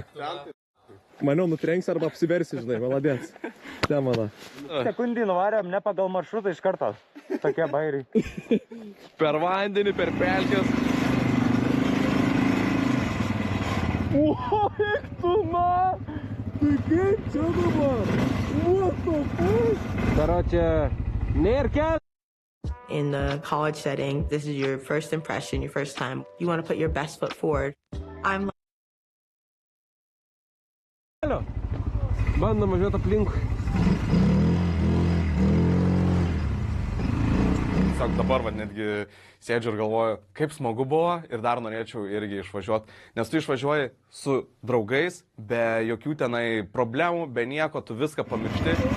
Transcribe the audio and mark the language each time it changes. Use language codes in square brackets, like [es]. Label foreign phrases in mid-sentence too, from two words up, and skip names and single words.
[lt] Maniau, nutrenks arba apsiversi, žinai, maladėts. Te mano. Sekundį nuvarėm ne pagal maršrutą iš karto. Tokie bairiai. Per vandenį, per pelkės. Eik tu, na! Tai kaip čia dabar? [en] What the fuck? [lt] Karoče, nėr kelias. [en] In the college setting, this is your first impression, your first time. You want to put your best foot forward. I'm [lt] Bandom važiuoti aplinkui. Tiesiog dabar netgi sėdžiu ir galvoju, kaip smagu buvo ir dar norėčiau irgi išvažiuoti. Nes tu išvažiuoji su draugais, be jokių tenai problemų, be nieko, tu viską pamiršti.